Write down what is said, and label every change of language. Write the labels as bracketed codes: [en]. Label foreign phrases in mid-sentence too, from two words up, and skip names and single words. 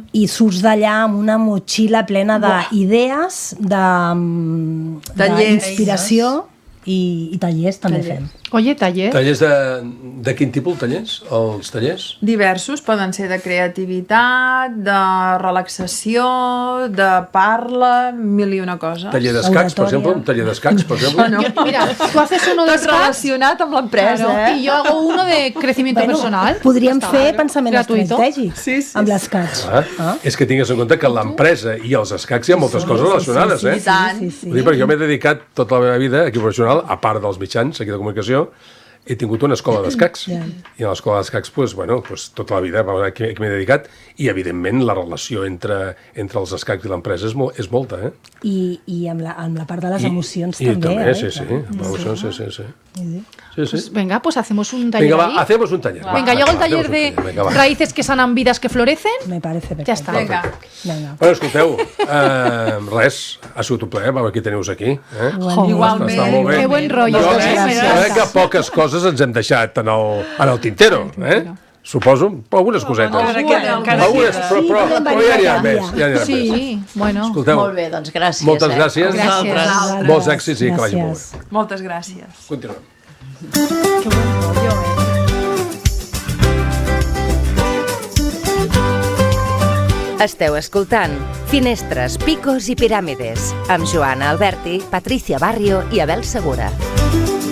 [ca] I surts d'allà amb una motxilla plena d'idees, d'inspiració i tallers també fem. [es] Oye, taller. [ca] Tallers de quin tipus, tallers? Els tallers? Diversos, poden ser de creativitat, de relaxació, de parla, mil i una coses. Taller d'escacs, per Oratòria. exemple? Un taller d'escacs, per exemple? No. Mira, [es] tú haces uno de [ca] Tot escacs, relacionat amb l'empresa, [es] claro, y yo hago uno de crecimiento personal. [ca] Podríem Ja està, fer [es] claro. [ca] pensament [es] Gratuito. [ca] estratègic [es] Sí, sí, [ca] amb [es] sí. [ca] l'escaig. És que tingues en compte que l'empresa i els escacs hi ha moltes coses relacionades, I tant. Vull dir, perquè jo m'he dedicat tota la meva vida aquí professional, a part dels mitjans aquí de comunicació, he tingut una escola d'escacs. I a l'escola d'escacs, doncs, bueno, doncs, tota la vida aquí m'he dedicat i, evidentment, la relació entre els escacs i l'empresa és molta, I amb la part de les emocions I també. també, eh? sí. Sí. [es] Pues venga, pues hacemos un taller [ca] Vinga, [es] ahí. va, hacemos un taller. Venga, yo hago el taller hacemos un de [ca] taller, vinga, va. [es] raíces que sanan vidas que florecen. Me parece perfecte. Ya está. [ca] Vinga. Vinga. Bueno, escolteu, res, ha sigut un plaer veure qui teniu aquí. Igualment. Està molt bé. [es] Qué buen rollo. [ca] Jo Gràcies. crec que poques coses ens hem deixat en el tintero, Suposo, algunes cosetes. Algunes, però ja n'hi ha més. Ja n'hi ha més. Sí, bueno. Escolteu, Molt bé, doncs gràcies. moltes gràcies. Gràcies. Molts èxits i que vagi molt bé. Moltes gràcies. Continuem. [es] Qué buen rollo, [ca] Esteu escoltant Finestres, Picos i Piràmides amb Joana Alberti, Patricia Barrio i Abel Segura.